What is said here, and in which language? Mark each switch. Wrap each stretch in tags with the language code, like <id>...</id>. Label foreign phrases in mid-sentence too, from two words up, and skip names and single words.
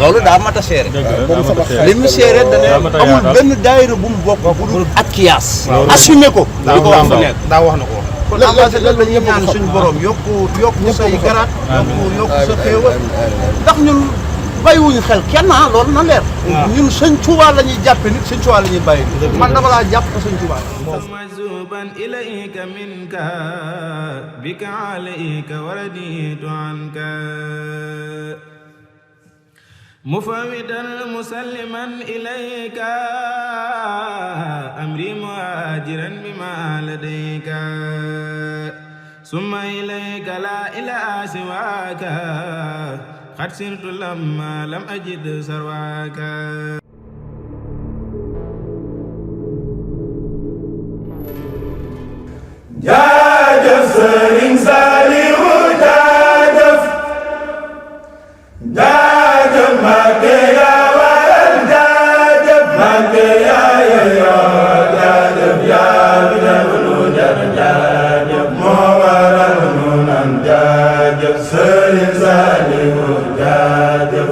<wo>loolu daa mat a seere li mu seere dane amul benn daayira bu mu bokk bu dul ak kiyaas assumé ko di ko wax fu nekk daa wax na ko kon ambassadeur la ñuy ñaan suñu borom yokku say garaat yokku sa xéewal ndax ñun bàyyiwuñu xel kenn loolu na leer ñun Sëñ Tuubaa la ñuy jàppe nit Sëñ Tuubaa la ñuy bàyyi man dama laa jàpp ko Sëñ Tuubaa</wo> <ar>مجذوبا إليك منك بك عليك ورديت عنك مفوضا مسلما إليك أمري مهاجرا بما لديك ثم إليك لا إله سواك قد سرت لما لم أجد سرواك</ar> <wo>jaajëf Sëriñ Saliou jaajëf jaajëf Mbàkke yaa waral jaajëf Mbàkke yaa yeyoo jaajëf yaa bi def lu jar jaajëf moo waral nu nan jaajëf Sëriñ Saliou jaajëf</wo>